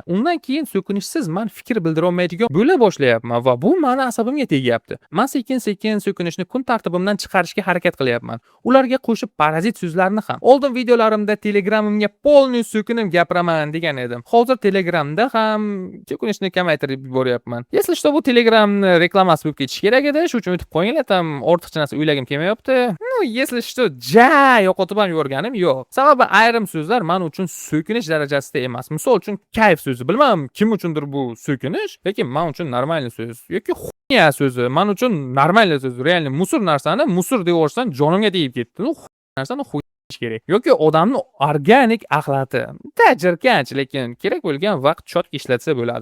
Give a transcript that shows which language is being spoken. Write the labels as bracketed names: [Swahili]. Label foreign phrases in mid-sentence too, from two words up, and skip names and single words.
[Uzbek] Undan keyin so'kinishsiz men fikr bildira olmaydigan bo'la boshlayapman va bu meni asabimga tegyapti. Men sekin-sekin so'kinishni kun tartibimdan chiqarishga harakat qilyapman. Ularga qo'shib parazit so'zlarni ham. Oldin videolarimda Telegramimga polniy so'kinib gapiraman degan edim. Hozir Telegramda ham so'kinishni kamaytirib yuboryapman. [Russian] Если что, [Uzbek] bu Telegramni reklamasi bo'lib ketishi kerak edi. Shuning uchun o'tib qo'yinglar, tam ortiqcha narsa o'ylagim kelmayapti. [Russian] Если что, [Uzbek] yo'qotib ham yuborganim yo'q. Sababi ayrim so'zlar men uchun so'kinish darajasida emas. Misol uchun kayf so'zi. Bilmadim kim uchundir bu so'kinish, lekin men uchun normalniy so'z yoki xunya so'zi men uchun normalniy so'z. Realniy musor narsani musor deb yuborsan jonimga tegib ketdi. Narsani kerak yoki odamni organik axlati tajirkanch, lekin kerak bo'lgan vaqt chotki ishlatsa bo'ladi.